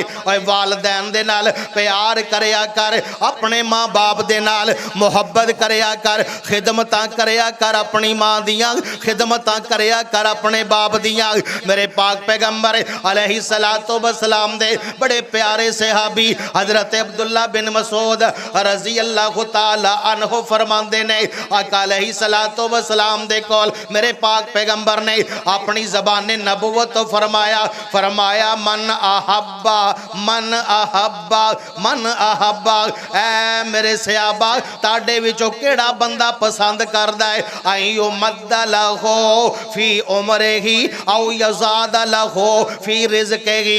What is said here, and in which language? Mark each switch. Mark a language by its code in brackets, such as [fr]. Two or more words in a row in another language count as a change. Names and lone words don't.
[pa] اور والدین دے نال پیار کریا کر اپنے ماں باپ دے نال محبت کریا کر خدمتاں کریا کر اپنی ماں دیاں خدمتاں کریا کر اپنے باپ دیاں. میرے پاک پیغمبر [ar] عليه الصلاة والسلام [pa] دے بڑے پیارے صحابی حضرت عبداللہ بن مسعود [ar] رضي الله تعالى عنه [pa] فرماندے نے آقا [ar] عليه الصلاة والسلام [pa] دے کول میرے پاک پیغمبر نے اپنی زبان نبوت توں فرمایا [ar] من أحب [pa] اے میرے صحابہ تہاڈے وچوں کیہڑا بندہ پسند کردا ہے [ar] أن يمد له في عمره أو يزاد له في رزقه.